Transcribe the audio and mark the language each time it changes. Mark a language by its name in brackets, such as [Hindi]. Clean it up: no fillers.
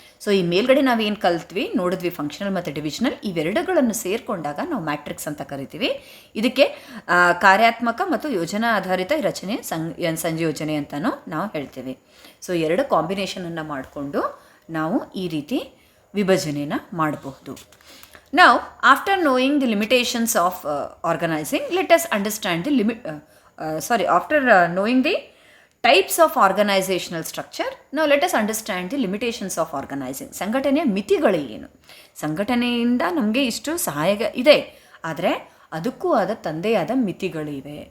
[Kannada] So ಈ ಮೇಲ್ಗಡೆ ನಾವೇನು ಕಲ್ತ್ವಿ ನೋಡಿದ್ವಿ, ಫಂಕ್ಷನಲ್ ಮತ್ತು ಡಿವಿಷನಲ್, ಇವೆರಡುಗಳನ್ನು ಸೇರಿಕೊಂಡಾಗ ನಾವು ಮ್ಯಾಟ್ರಿಕ್ಸ್ ಅಂತ ಕರಿತೀವಿ. ಇದಕ್ಕೆ ಕಾರ್ಯಾತ್ಮಕ ಮತ್ತು ಯೋಜನಾ ಆಧಾರಿತ ರಚನೆ ಸಂಯೋಜನೆ ಅಂತಲೂ ನಾವು ಹೇಳ್ತೀವಿ. ಸೊ ಎರಡು ಕಾಂಬಿನೇಷನನ್ನು ಮಾಡಿಕೊಂಡು ನಾವು ಈ ರೀತಿ ವಿಭಜನೆನ ಮಾಡಬಹುದು. [English] Now, after knowing the limitations of organizing, let us understand the after knowing the types of organizational structure, now let us understand the limitations of organizing. [Kannada] ಸಂಘಟನೆಯ ಮಿತಿಗಳು ಏನು? ಸಂಘಟನೆಯಿಂದ ನಮಗೆ ಇಷ್ಟು ಸಹಾಯ ಇದೆ, ಆದರೆ ಅದಕ್ಕೂ ಆದ ತಂದೆಯಾದ ಮಿತಿಗಳಿವೆ.